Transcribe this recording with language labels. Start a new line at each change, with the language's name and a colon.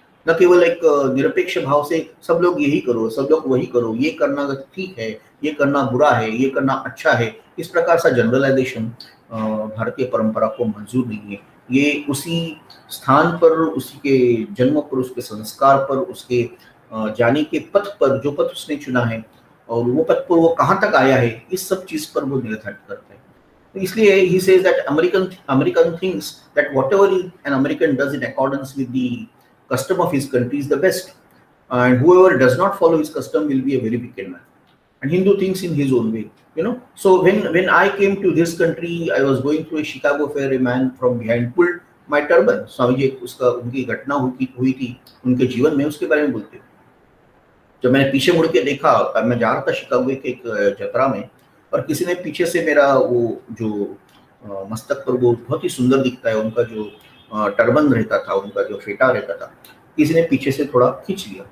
Hindi: न केवल एक निरपेक्ष भाव से सब लोग यही करो, सब लोग वही करो, ये करना ठीक है, ये करना बुरा है, ये करना अच्छा है, इस प्रकार सा जनरलाइजेशन भारतीय परंपरा को मंजूर नहीं है। ये उसी स्थान पर, उसी के जन्म पर, उसके संस्कार पर, उसके जाने के पथ पर, जो पथ उसने चुना है और वो पथ पर वो कहाँ तक आया है, इस सब चीज पर वो निर्धारित करता है। तो इसलिए
English: he says that American thinks that whatever an American does in accordance with the custom of his country is the best, and whoever does not follow his custom will be a very wicked man. And Hindu thinks in his own way, you know. So when I came to this country, I was going through a Chicago fair, a man from behind pulled my turban.
Hindi: Swami ji उसका उनकी घटना हुई थी उनके जीवन में, उसके बारे में बोलते। जब मैंने पीछे मुड़ के देखा, तब मैं जा रहा था शिकागो के एक जतरा में, और किसी ने पीछे से मेरा वो जो मस्तक पर वो बहुत ही सुंदर दिखता है उनका जो टर्बन रहता था, उनका जो फेटा रहता था, किसी ने पीछे से थोड़ा खींच लिया।